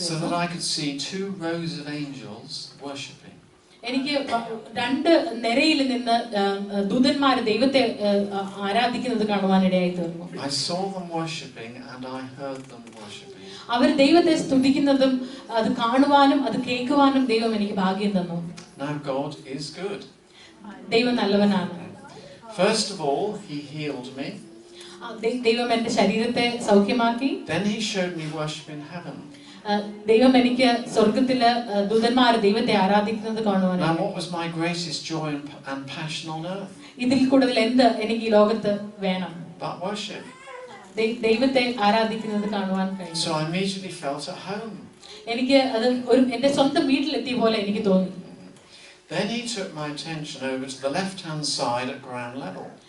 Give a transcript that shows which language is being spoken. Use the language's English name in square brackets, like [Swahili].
[English] So that I could see 2 rows of angels worshiping. [Malayalam] എനിക്ക് 2 നിരയിൽ നിന്ന് ദൂതന്മാർ ദൈവത്തെ ആരാധിക്കുന്നത് കാണുവാനിടയായി തീർന്നു. [English] I saw them worshiping and I heard them worshiping. [Malayalam] അവർ ദൈവത്തെ സ്തുതിക്കുന്നതും അത് കാണുവാനും അത് കേൾക്കുവാനും ദൈവം എനിക്ക് ഭാഗ്യം തന്നു. [English] Now God is good. [Malayalam] ദൈവം നല്ലവനാണ്. [English] First of all, He healed me. [Malayalam] ദൈവം എൻ്റെ ശരീരത്തെ സൗഖ്യമാക്കി. [English] Then He showed me worship in heaven. [Malayalam] ദൈവം എനിക്ക് സ്വർഗ്ഗത്തിലെ ദൂതന്മാർ ദൈവത്തെ ആരാധിക്കുന്നത് കാണുവാനായി. [English] Now what was my greatest joy and passion on earth? [Malayalam] ഇതിൽ കൂടുതൽ എന്ത് എനിക്ക് ഈ ലോകത്ത് വേണം? [English] But worship. [Malayalam] ദൈവത്തെ ആരാധിക്കുന്നത് കാണുവാൻ കഴിഞ്ഞു. [English] So I immediately felt at home. [Malayalam] എനിക്ക് അത് എൻ്റെ സ്വന്തം വീട്ടിലെത്തിയ പോലെ എനിക്ക് തോന്നി. [English] Then He took my attention over to the left-hand side at ground level.